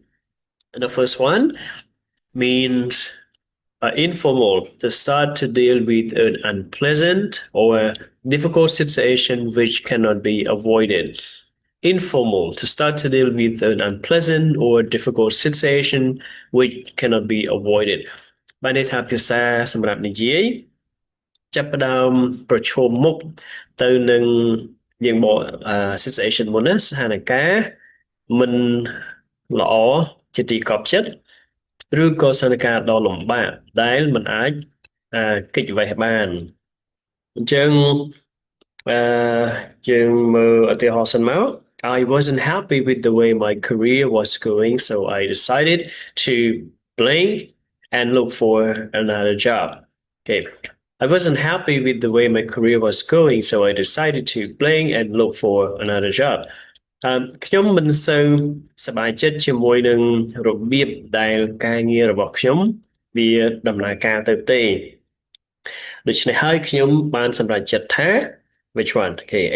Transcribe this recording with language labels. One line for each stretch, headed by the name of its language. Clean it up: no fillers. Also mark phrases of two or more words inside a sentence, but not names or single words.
English: And the first one means informal, to start to deal with an unpleasant or difficult situation which cannot be avoided. Informal, to start to deal with an unpleasant or difficult situation which cannot be avoided.
Khmer: បានន័យថាភាសាសម្រាប់និយាយចាប់ផ្ដើមប្រឈមមុខទៅនឹងយើងបក situation មុនណាស្ថានភាពមិនល្អជាទីកប់ចិត្តឬក៏ស្ថានភាពដ៏លំបាកដែលមិនអាចគេចវេះបានអញ្ចឹងអឺយើងមើលឧទាហរណ៍សិនមក
English: I wasn't happy with the way my career was going, so I decided to blink and look for another job. Okay. I wasn't happy with the way my career was going, so I decided to blink and look for another job.
Khmer: ខ្ញុំមិនសូវសប្បាយចិត្តជាមួយនឹងរបៀបដែលការងាររបស់ខ្ញុំវាដំណើរការទៅទេដូច្នេះហើយខ្ញុំបានសម្រេចចិត្តថា
English: which one? Okay,